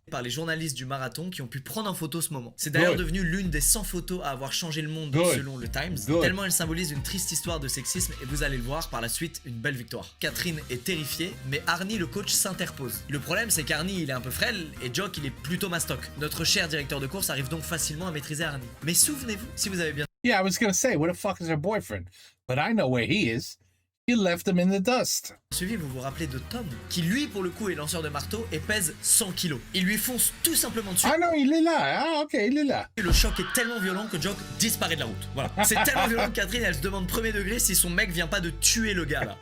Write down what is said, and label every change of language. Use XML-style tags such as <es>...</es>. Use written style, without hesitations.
<fr>par les journalistes du marathon qui ont pu prendre en photo ce moment. C'est d'ailleurs devenu l'une des 100 photos à avoir changé le monde selon le Times, tellement elle symbolise une triste histoire de sexisme et vous allez le voir par la suite, une belle victoire. Catherine est terrifiée, mais Arnie le coach s'interpose. Le problème c'est qu'Arnie il est un peu frêle et Jock il est plutôt mastoc. Notre cher directeur de course arrive donc facilement à maîtriser Arnie. Mais souvenez-vous, si vous avez bien</fr> <en>Yeah, I was gonna say, where the fuck is her boyfriend? But I know where he is. He left him in the dust.</en> <fr>suivi, vous vous rappelez de Tom, qui lui pour le coup est lanceur de marteau et pèse 100 kilos. Il lui fonce tout simplement dessus. Ah non, il est là. Ah, ok, il est là. Et le choc est tellement violent que Jock disparaît de la route. Voilà. C'est tellement violent que Catherine, elle se demande premier degré si son mec vient pas de tuer le gars là.</fr>